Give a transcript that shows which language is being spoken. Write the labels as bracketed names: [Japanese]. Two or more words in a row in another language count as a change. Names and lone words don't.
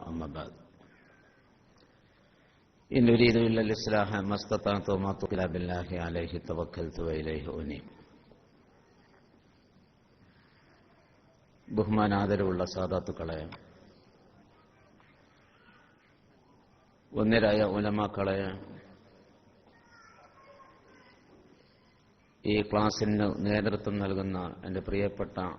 [Arabic] أما بعد، إن أريد إلا الإصلاح ما استطعت وما توفيقي إلا بالله عليه توكلت وإليه أنيب. [Malayalam] ബഹുമാനാദരവുള്ള സാദാത്തുക്കളെ, ഒന്നരായ ഉലമാക്കളെ, ഈ ക്ലാസിന് നേതൃത്വം നൽകുന്ന എൻ്റെ പ്രിയപ്പെട്ട